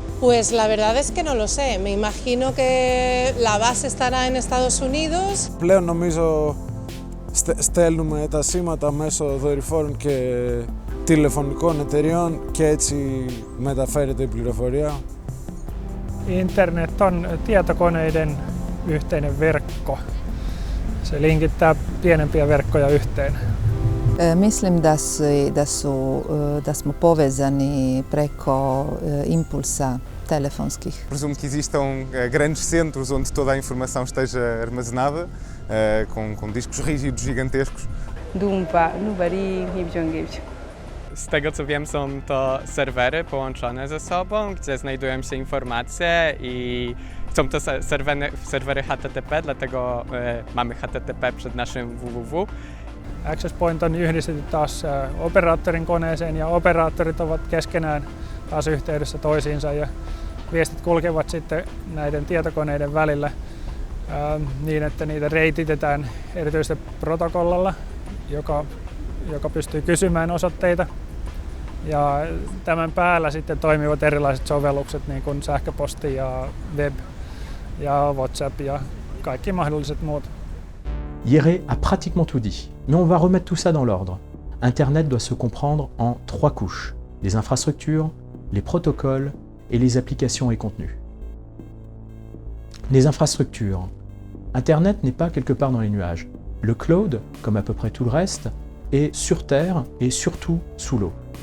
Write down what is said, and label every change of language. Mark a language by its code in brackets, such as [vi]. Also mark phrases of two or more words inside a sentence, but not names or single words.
[es] Pues la verdad es que no lo sé. Me imagino que la base estará en Estados Unidos. [el] Πλέον νομίζω στέλνουμε τα σήματα μέσω δορυφόρων και τηλεφωνικών εταιριών και έτσι μεταφέρεται η πληροφορία. [fi] Internet on tietokoneiden yhteinen verkko. Se linkittää pienempiä verkkoja yhteen. [hr] Mislim da smo povezani preko impulsa telefonskih. [pt] Presumo que existam grandes centros onde toda a informação esteja armazenada, com discos rígidos gigantescos. [rw] Dumpa, nubari, nk'ibyo ngibyo. [pl] Z tego co wiem, są to serwery połączone ze sobą, gdzie znajdują się informacje i są to serwery HTTP, dlatego mamy HTTP przed naszym www. [fi] Access point on yhdistetty taas operaattorin koneeseen ja operaattorit ovat keskenään taas yhteydessä toisiinsa ja viestit kulkevat sitten näiden tietokoneiden välillä niin, että niitä reititetään erityisesti protokollalla, joka pystyy kysymään osoitteita. Ja tämän päällä sitten toimivat erilaiset sovellukset niin kuin sähköposti ja web ja WhatsApp ja kaikki mahdolliset muut. [fr] Jere a pratiquement tout dit, mais on va remettre tout ça dans l'ordre. Internet doit se comprendre en 3 couches, les infrastructures, les protocoles et les applications et contenus. Les infrastructures. Internet n'est pas quelque part dans les nuages. Le cloud, comme à peu près tout le reste, est sur Terre et surtout sous l'eau.